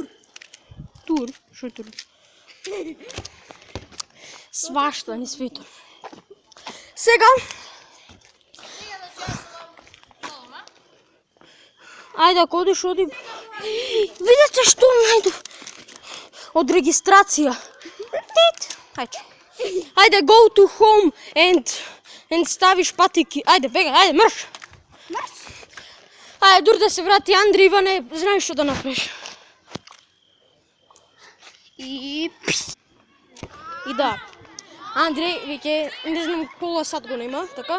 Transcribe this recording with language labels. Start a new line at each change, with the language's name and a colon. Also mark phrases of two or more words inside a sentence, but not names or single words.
Macedonian: Тур. Што е тур? Свашта, не свето. Сега. Ајде, ако одиш, оди. Видете што најдов? Од регистрација. Ајде. Ајде,
English: go to home and
Macedonian: ставиш патики. Ајде, бега, ајде, марш. Ајде, дур да се врати Андри, Иване, знаеш што да направиш. И да. Андреј, веќе не знам пола сат го нема, така?